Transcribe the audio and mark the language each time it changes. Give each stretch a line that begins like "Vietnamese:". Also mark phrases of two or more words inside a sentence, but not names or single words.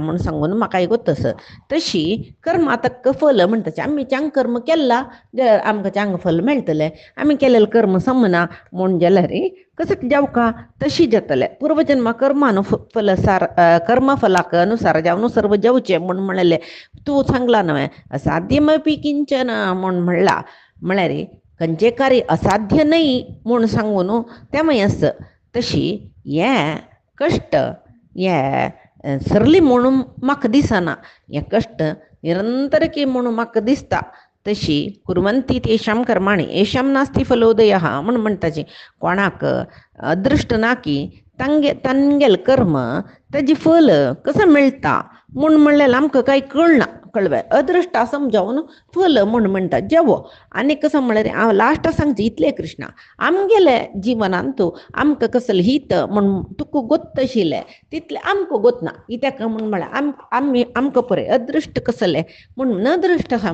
Konkani: म्हूण सांगून म्हाकाय गोतस तशी कर्म आतां फल म्हणटाचें आमी चांग कर्म केला जाल्यार आमकां चांग फल मेळटलें आमी केलेलें कर्म समना म्हूण जाल्यार कसं जावका तशी जातलें पूर्वजन्मा कर्मान फलसार कर्मफलाक अनुसार जावन सर्व जेवचें म्हूण म्हणलें तूं सांगला न्हय
Sanskrit: असाध्यमपी किंचन
Konkani: म्हूण म्हणला म्हळ्यार खंयचें कार्य असाध्य न्हय म्हूण सांगून तें मागीर तशी हें कश्ट हें सरली म्हणून म्हाका दिसना हें कश्ट निरंतर की म्हणून म्हाका दिसता तशी
Sanskrit: कुर्वन्ति तेषां कर्माणि येषां नास्ति फलोदयः
Konkani: म्हूण म्हणटाची कोणाक अदृश्ट ना की तांगेल कर्म ताजी फल कसं मेळटा म्हूण म्हणलें आमकां कांय कळना कळवे अदृश्टा समजावन फल म्हूण म्हणटा जेवो आनी कसं म्हळ्यार हांव लास्ट सांगचें इतलें कृष्णा आमगेले जिवनान तूं आमकां कसलें हित म्हूण तुका गोत्त आशिल्लें तितलें आमकां गोतना कित्याक म्हूण म्हळ्यार आमकां पळय अदृश्ट कसलें म्हूण नदृश्ट आहा